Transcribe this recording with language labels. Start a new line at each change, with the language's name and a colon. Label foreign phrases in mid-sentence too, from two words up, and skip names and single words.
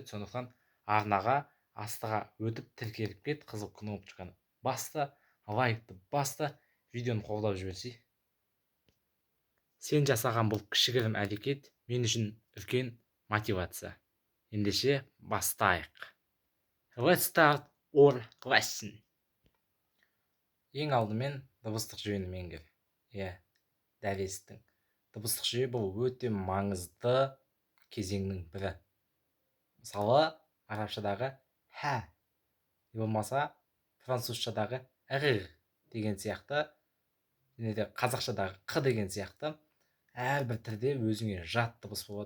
Kazakh: Сондықтан арнаға астыға өтіп тіркеліп кет, қызыл кнопочканы баста, лайкты баста, видеоны қолдап жіберсей. Сен жасаған бұл кішігірім әрекет мен үшін үлкен мотивация. Ендеше бастайық.
English: Let's start our lesson.
Kazakh: Ең алдымен дыбыстық жүйені меңгер. Дәл естің. Дыбыстық жүйе бұл өте маңызды кезеңнің бірі. Мысалы, арабшадағы «хә» болмаса, французшадағы «р» деген сияқты, және де қазақшадағы «қ» деген сияқты әрбір тілде өзіңе жат дыбыс болады.